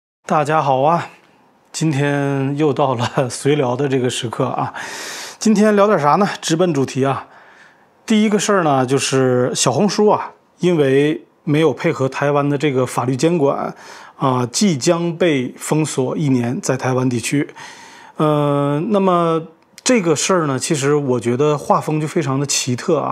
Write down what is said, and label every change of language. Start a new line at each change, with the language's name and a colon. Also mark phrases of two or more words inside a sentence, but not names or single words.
Chinese: 大家好啊，今天又到了隨聊的这个時刻啊。今天聊點啥呢？直奔主題啊。第一個事兒呢，就是小紅書啊，因為沒有配合台灣的這個法律監管啊，即將被封鎖1年，在台灣地區。那麼這個事兒呢，其實我覺得畫風就非常的奇特啊。